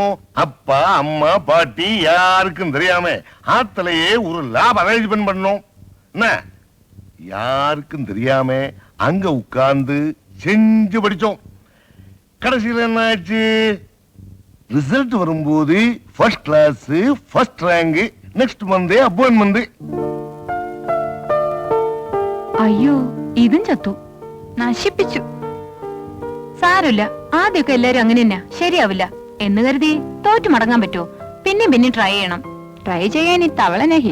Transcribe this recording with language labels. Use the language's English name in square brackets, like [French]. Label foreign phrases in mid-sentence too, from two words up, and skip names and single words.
[Tamil] அப்பா அம்மா பாட்டி யாருக்கும் தெரியாம ஆத்தலையே ஒரு [English] lab arrangement [Tamil] பண்ணோம். என்ன, யாருக்கும் தெரியாம அங்க உட்கார்ந்து செஞ்சு படிச்சோம். கடைசியில் என்ன ஆச்சு? [English] ரிசல்ட் வரும்போது first class, first rank. next month appointment. [Malayalam] അയ്യോ, ഇതും ചത്തു. നശിപ്പിച്ചു. സാരമില്ല, ആദ്യമൊക്കെ എല്ലാരും അങ്ങനെ തന്നെ. ശരിയാവില്ല എന്ന് കരുതി തോറ്റു മടങ്ങാൻ പറ്റുമോ? പിന്നെ ട്രൈ ചെയ്യണം. ട്രൈ ചെയ്യാൻ ഈ തവള നഹി.